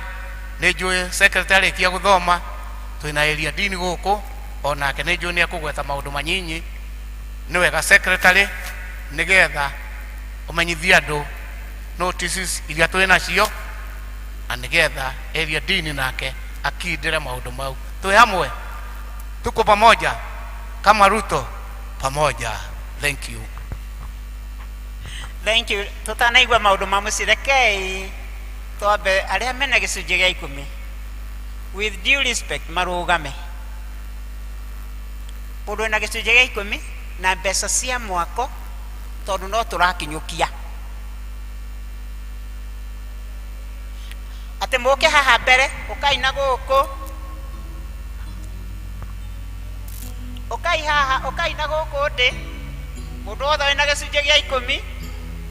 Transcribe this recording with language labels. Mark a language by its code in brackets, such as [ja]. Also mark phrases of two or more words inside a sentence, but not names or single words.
[ki] Nĩ njũĩ secretary kia gũthoma twĩna [en] area dean [ki] gũkũ onake nĩ njũĩ nĩ ekũgweta maũndũ manyinyi. Nĩ wega secretary nĩgetha ũmenyithie andũ notices iria twĩ nacio na nĩgetha [en] area dean [ki] nake akindĩre maũndũ mau. Twĩ hamwe, [sw] tuko pamoja kama Ruto pamoja. [en] Thank you. Thank you. [ki] Tutanaigua maũndũ ma mũcirekei twambe arĩa mena gĩcunjĩ gĩa 10 [en] with due respect [ki] marũgame. Mũndũ ena gĩcunjĩ gĩa 10 na mbeca cia mwako tondũ no tũrakinyũkia atĩ mũke haha mbere ũkaina gũkũ ũkai haha ũkaina gũkũ ndĩ mũndũ wothe wĩna gĩcunjĩ gĩa 10